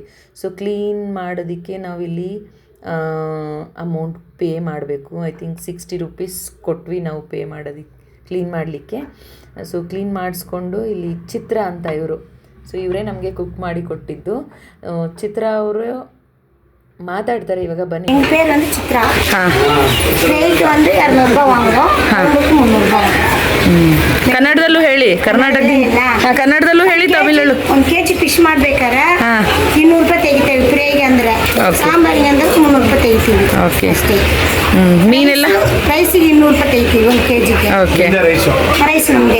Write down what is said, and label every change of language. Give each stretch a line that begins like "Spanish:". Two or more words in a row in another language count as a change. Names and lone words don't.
Kannada: ಸೊ ಕ್ಲೀನ್ ಮಾಡೋದಕ್ಕೆ ನಾವಿಲ್ಲಿ
English: amount pay
Kannada: ಮಾಡಬೇಕು.
English: I think
Kannada: 60 ರೂಪೀಸ್ ಕೊಟ್ವಿ ನಾವು ಪೇ ಮಾಡೋದಕ್ಕೆ, ಕ್ಲೀನ್ ಮಾಡಲಿಕ್ಕೆ. ಸೊ ಕ್ಲೀನ್ ಮಾಡಿಸ್ಕೊಂಡು ಇಲ್ಲಿ ಚಿತ್ರ ಅಂತ ಇವರು, ಸೊ ಇವರೇ ನಮಗೆ ಕುಕ್ ಮಾಡಿ ಕೊಟ್ಟಿದ್ದು. ಚಿತ್ರ ಅವರು மாத்தாடுதாரு
Tamil: இவங்க பண்ணி. என் பேர் வந்து சித்ரா. ரேட் வந்து 200 ரூபாய் வாங்குறோம். உங்களுக்கு 300 ரூபாய்.
Kannada: ಕನ್ನಡದಲ್ಲೂ ಹೇಳಿ, ಕನ್ನಡದಲ್ಲೂ ಹೇಳಿ, ತಮಿಳಲ್ಲೂ. 1 kg ಫಿಶ್ ಮಾಡ್ಬೇಕಾರೆ 200 ರೂಪಾಯಿ ತೆಗಿತೇವೆ ಫ್ರೈಗೆ ಅಂದ್ರೆ. ಸಾಂಬಾರಿಗೆ ಅಂದ್ರೆ 300 ರೂಪಾಯಿ ತೆಗಿತೀವಿ. ಓಕೆ ಅಷ್ಟೇ. ಮೀನೆಲ್ಲ ರೈಸಿಗೆ 200 ರೂಪಾಯಿ ತೆಗಿತೀವಿ 1 kgಗೆ. ಓಕೆ, ರೈಸ್ ನಮಗೆ